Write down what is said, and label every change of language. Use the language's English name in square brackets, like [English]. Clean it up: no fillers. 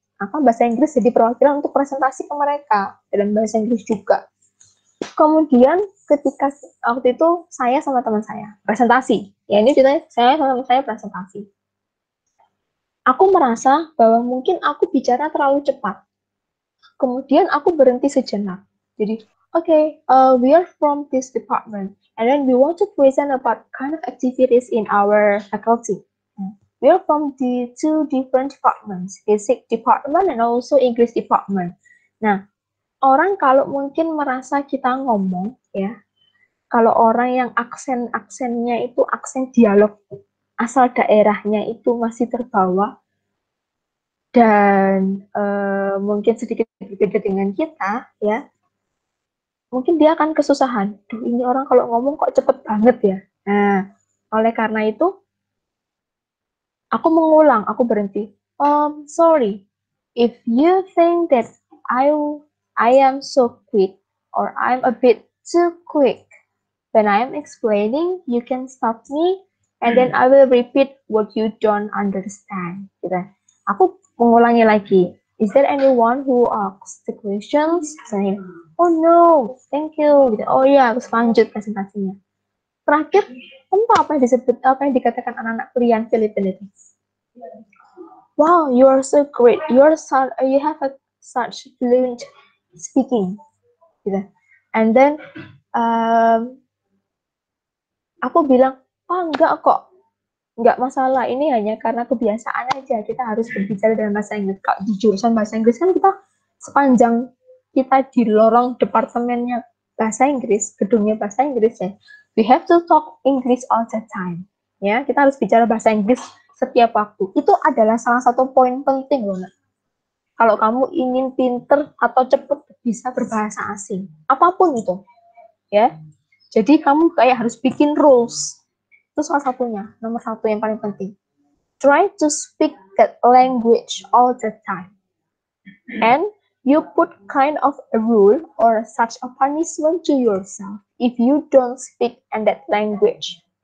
[Indonesian] Bahasa Inggris jadi perwakilan untuk presentasi ke mereka dalam bahasa Inggris juga. Kemudian ketika waktu itu saya sama teman saya presentasi. Ya ini ceritanya saya sama teman saya presentasi. Aku merasa bahwa mungkin aku bicara terlalu cepat. Kemudian aku berhenti sejenak. Jadi, [English] okay, we are from this department, and then we want to present about kind of activities in our faculty. We are from the 2 different departments, basic department and also English department. [Indonesian] Nah, orang kalau mungkin merasa kita ngomong, ya, kalau orang yang aksennya itu aksen dialog, asal daerahnya itu masih terbawa, dan mungkin sedikit berbeda dengan kita, ya, mungkin dia akan kesusahan. Duh, ini orang kalau ngomong kok cepet banget ya. Nah, oleh karena itu, aku mengulang, aku berhenti. [English] Sorry, if you think that I am so quick or I'm a bit too quick, when I am explaining, you can stop me, and then I will repeat what you don't understand. [Indonesian] Gitu. Aku mengulangi lagi. [English] Is there anyone who asks the questions? [Indonesian] Saya, [English] oh no, thank you. [Indonesian] Gitu. Oh iya, terus lanjut presentasinya. Terakhir, apa yang disebut, apa yang dikatakan anak-anak pilihan Filipina itu? [English] Wow, you are so great. You have such fluent speaking. [Indonesian] Gitu. [English] And then [Indonesian] aku bilang, enggak kok, enggak masalah, ini hanya karena kebiasaan aja, kita harus berbicara dalam bahasa Inggris. Kalau di jurusan bahasa Inggris kan kita sepanjang kita di lorong departemennya bahasa Inggris, gedungnya bahasa Inggris ya, [English] we have to talk English all the time. [Indonesian] Ya, kita harus bicara bahasa Inggris setiap waktu. Itu adalah salah satu poin penting loh, Nak. Kalau kamu ingin pinter atau cepat bisa berbahasa asing, apapun itu, ya. Jadi kamu kayak harus bikin rules. Itu salah satunya, nomor 1 yang paling penting. [English] Try to speak that language all the time. And you put kind of a rule or such a punishment to yourself if you don't speak in that language.